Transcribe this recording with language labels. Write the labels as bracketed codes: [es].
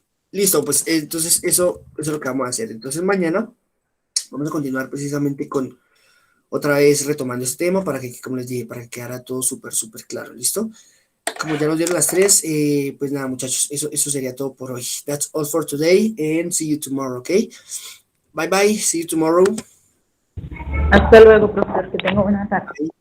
[es] Listo, pues entonces eso es lo que vamos a hacer. Entonces mañana vamos a continuar precisamente con otra vez retomando este tema para que, como les dije, para que quedara todo súper, súper claro, ¿listo? Como ya nos dieron las 3, pues nada, muchachos, eso sería todo por hoy. [en] That's all for today and see you tomorrow, okay? Bye bye, see you tomorrow. [es] Hasta luego, profesor, que tenga buena tarde.